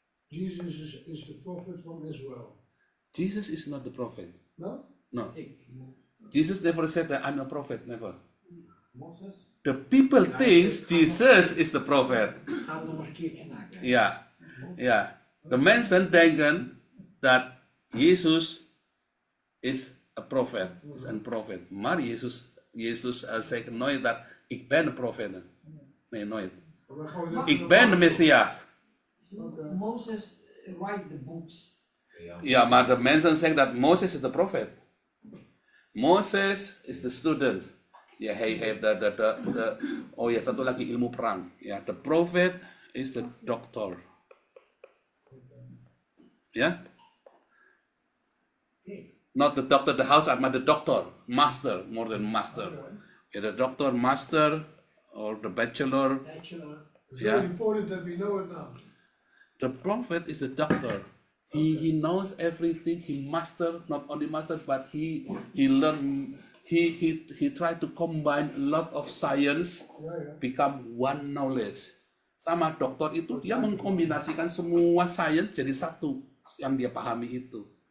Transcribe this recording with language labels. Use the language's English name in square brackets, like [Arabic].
[English] Jesus is the prophet from Israel. Jesus is not the prophet. No? No. Jesus never said that I'm a prophet. Never. Moses. The people think Jesus is the prophet. Yeah. Yeah. The [Dutch] mensen denken [English] that Jezus is a prophet, is een prophet. [Dutch] Maar Jezus zegt nooit dat ik ben een prophet. Nee, nooit. Ik ben de Messias. [English] Moses write the books. [Dutch] Ja, maar de mensen zeggen dat Moses is de prophet. [English] Moses is the student. Ya, [Dutch] hij heeft [English] oh ya, [Indonesian] satu lagi ilmu perang. [English] Ya, the prophet is the doctor. Ya, not the doctor, the house, but the doctor, master, more than master. Yeah, the doctor, master, or the bachelor. It's Yeah. very important that we know it now. The prophet is the doctor. He knows everything. He master, not only master, but he learn. He tried to combine a lot of science, become one knowledge. [Indonesian] Sama dokter itu dia mengkombinasikan semua science jadi satu yang dia pahami itu.